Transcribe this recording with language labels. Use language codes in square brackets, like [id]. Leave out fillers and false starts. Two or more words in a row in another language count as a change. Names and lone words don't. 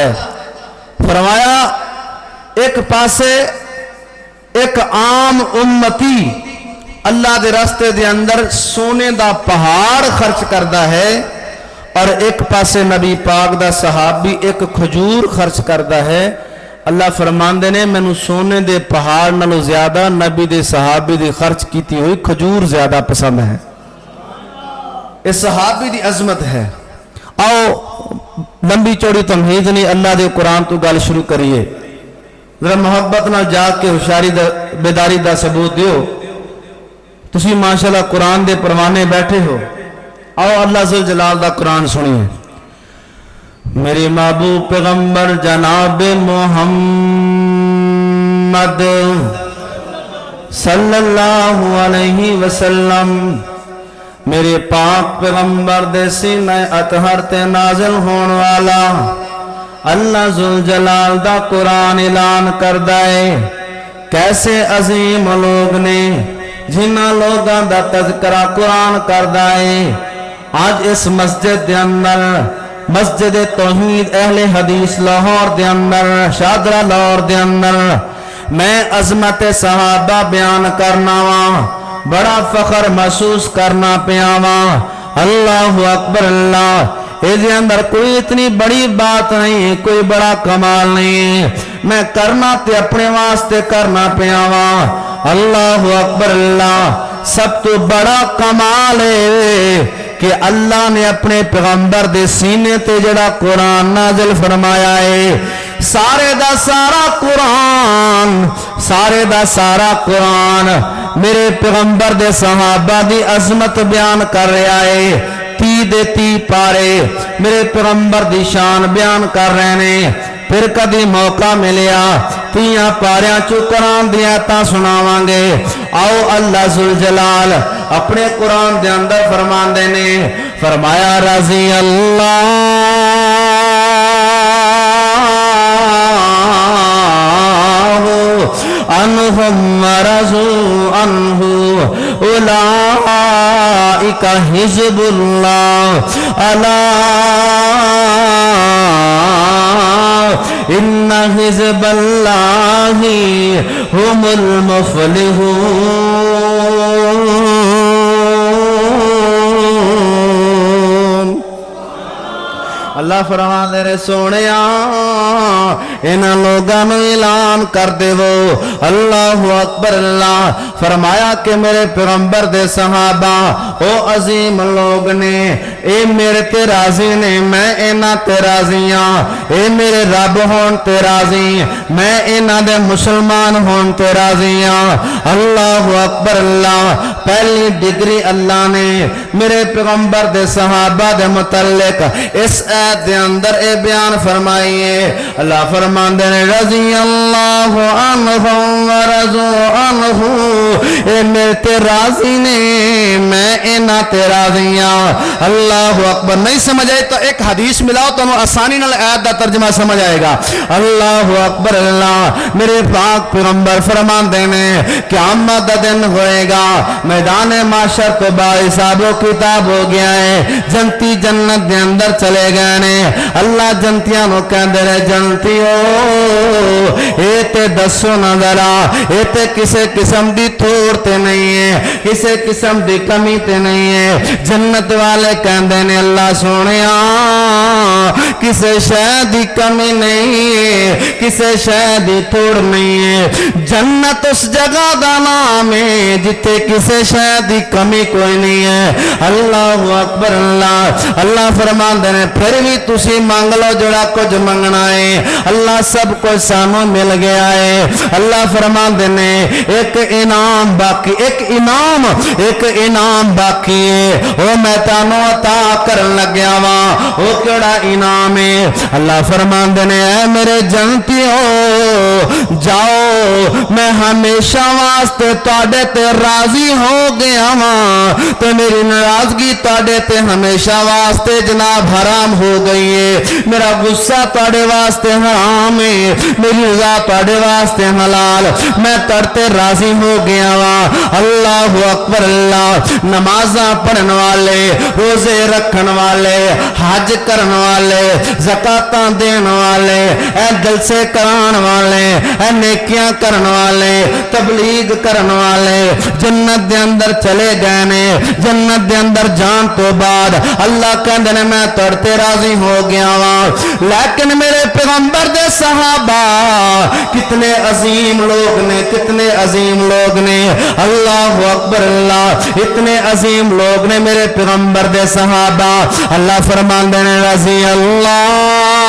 [ur] فرمایا ایک پاسے ایک عام امتی اللہ کے راستے کے اندر سونے کا پہاڑ خرچ کرتا ہے اور ایک پاسے نبی پاک دا صحابی ایک کھجور خرچ کرتا ہے. [pa] اللہ فرماندے نے مینوں سونے دے پہاڑ نالوں زیادہ نبی دے صحابی دی خرچ کی ہوئی کھجور زیادہ پسند ہے. یہ صحابی دی عظمت ہے. آؤ لمبی چوڑی تمہید نہیں, اللہ دے قرآن تو گل شروع کریے. ذرا محبت نہ جاگ کے ہوشیاری بیداری دا ثبوت دیو. تسی ماشاءاللہ قرآن دے پروانے بیٹھے ہو. آؤ اللہ ذوالجلال دا قرآن سنیے. میرے محبوب پیغمبر جناب محمد صلی اللہ علیہ وسلم, میرے پاک پیغمبر دے سینہ اطہر تے نازل ہون والا اللہ ذوالجلال دا قرآن اعلان کردہ ہے. کیسے عظیم لوگ نے جنہ لوگاں دا تذکرہ قرآن کردہ ہے. آج اس مسجد دے اندر, مسجد توحید اہل حدیث لاہور دے اندر, شادرہ لاہور دے اندر میں عظمت صحابہ بیان کرنا وا, بڑا فخر محسوس کرنا پیا وا. [ar] اللہ اکبر اللہ. [pa] اس اندر کوئی اتنی بڑی بات نہیں, کوئی بڑا کمال نہیں, میں کرنا تے اپنے واسطے کرنا پیا وا. [ar] اللہ اکبر اللہ. [pa] سب تو بڑا کمال ہے کہ اللہ نے اپنے پیغمبر دے سینے تے جڑا قرآن نازل فرمایا ہے. سارے دا سارا قرآن, سارے دا سارا قرآن میرے پیغمبر دے صحابہ دی عظمت بیان کر رہا ہے. 30 دے 30 پارے میرے پیغمبر دی شان بیان کر رہے ہیں. پھر کدی موقع ملیا 30 پاریاں چو قرآن دی آیتاں سناواں گے. آؤ اللہ ذوالجلال اپنے قرآن دے اندر فرمان دینے فرمایا [ar] رضی اللہ عنہم ورضوا عنہ اولئک حزب اللہ الا ان حزب اللہ هم المفلحون. [pa] اللہ فرمان دے رہے سونیا انہاں لوگاں نوں اعلان کر دے وہ. [ar] اللہ اکبر اللہ. [pa] فرمایا کہ میرے پیغمبر دے صحابہ او عظیم لوگ نے, اے میرے تے راضی نے, میں انہاں تے راضی ہاں. اے میرے رب ہون تے راضی, میں انہاں دے مسلمان ہون تے راضی ہاں. [ar] اللہ اکبر اللہ. [pa] پہلی ڈگری اللہ نے میرے پیغمبر دے صحابہ دے متعلق اس آیت دے اندر اے بیان فرمائیے. اللہ فرمان دے [ar] رضی اللہ عنہم ورضوا عنہ, [pa] اے میرے تے راضی نے, میں انہاں تے راضی ہاں. [ar] اللہ اکبر. [pa] نہیں سمجھ آئے تو ایک حدیث ملاؤ تو آسانی نال آیت دا ترجمہ سمجھ آئے گا. [ar] اللہ اکبر اللہ. [pa] میرے پاک پیغمبر فرمان دینے قیامت دا دن ہوئے گا, میدان معاشر تو باحساب و کتاب ہو گیا ہے. جنتی جنت دے اندر چلے گئے نے. اللہ جنتیاں نو کہندے رہے جنتی ہو اے تے دسو نہ ذرا, اے تے کسے قسم دی تھوڑ تے نہیں ہے, کسے قسم دی کمی تے نہیں ہے. جنت والے کہندے نے اللہ سونیا کسے شے دی کمی نہیں ہے, کسے شے دی تھوڑ نہیں ہے. جنت اس جگہ دا نام ہے جتے کسے شے دی کمی کوئی نہیں ہے. [ar] اللہ اکبر اللہ. [pa] اللہ فرمان دے نے پھر بھی تسی مانگ لو جڑا کچھ منگنا ہے, اللہ سب کچھ سانو مل گیا ہے. اللہ فرمان دے نے ایک انعام باقی, ایک انعام باقی ہے, وہ میں تانوں عطا کرن لگیا وا. وہ کیڑا انعام ہے؟ اللہ فرمان دے نے اے میرے جنتیو جاؤ, میں ہمیشہ واسطے تواڈے تے راضی ہو گیا وا, تے میری ناراضگی تواڈے تے ہمیشہ واسطے جناب حرام ہو گئی ہے. میرا غصہ تواڈے واسطے حرام ہے, میری رضا تواڈے واسطے حلال, میں تڑتے راضی ہو گیا وا. [ar] اللہ اکبر اللہ. [pa] نمازاں پڑھن والے, روزے رکھن والے, حج کرن والے, زکاتاں دین والے, اے جلسے کران والے, اے نیکیاں کرن والے تبلیغ کرن والے جنت دے اندر چلے گئے نے جنت دے اندر جان تو بعد اللہ کہندے نے میں تڑ تے راضی ہو گیا وا لیکن میرے پیغمبر دے صحابہ کتنے عظیم لوگ نے کتنے عظیم لوگ نے [ar] اللہ اکبر اللہ [pa] اتنے عظیم لوگ نے میرے پیغمبر دے صحابہ اللہ فرماندے نے [ar] رضی اللہ